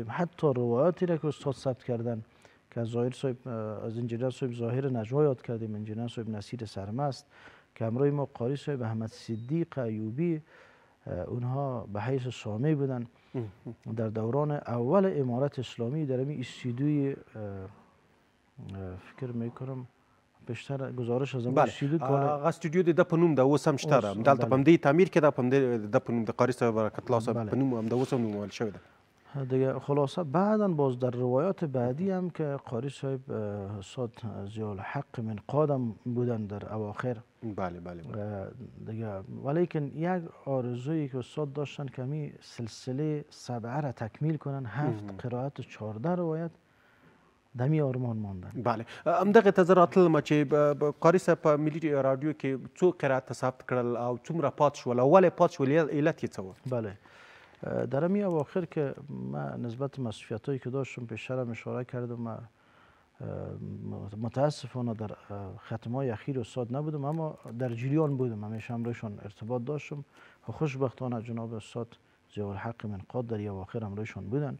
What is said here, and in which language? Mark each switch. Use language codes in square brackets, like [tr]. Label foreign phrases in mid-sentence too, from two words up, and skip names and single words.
[fa] حتی روایاتی را که استاد ثبت کردن که از ظاهر صاحب، از انجینر صاحب ظاهر نجوا یاد کردیم، انجینر صاحب نصیر سرمست که همراه ما قاری صاحب احمد صدیق ایوبی، اونها به حیث سامی بودن. در دوران اول امارت اسلامی در این استودیوی فکر میکنم بیشتر گزارش از امروز استودیو [ps] هغه استودیو د په نوم د اوس هم شته ده، همدلته په همدې تعمیر کې ده، په همدې د په نوم د قاري صاحب برکت الله صاحب په نوم هم د اوس هم نومول شوی ده [fa] دیگه. خلاصه بعدا باز در روایات بعدی هم که قاری صاحب استاد ضیاء الحق من قادم بودن در اواخر. بله بله دیگه ولیکن یک آرزویی که استاد داشتن که همین سلسله سبعه را تکمیل کنن، 7 قرائت و 14 روایت، دمی آرمان ماندن. [ps] بله همدغه ته زه راتلم چې قاري صاحب په ملي راډیو کې څو قرائت ثبت کړل او څومره پات شول او ولې پات شول، علت یې څه و؟ [fa] بله در همین اواخر که من نسبت مسئولیت هایی که داشتم پیشترم اشاره کردم، متاسفانه در ختم های اخیر استاد نبودم، اما در جریان بودم، همیشه همراهشان ارتباط داشتم و خوشبختانه جناب استاد ضیاء الحق من قاد در اواخر همراهشان بودن.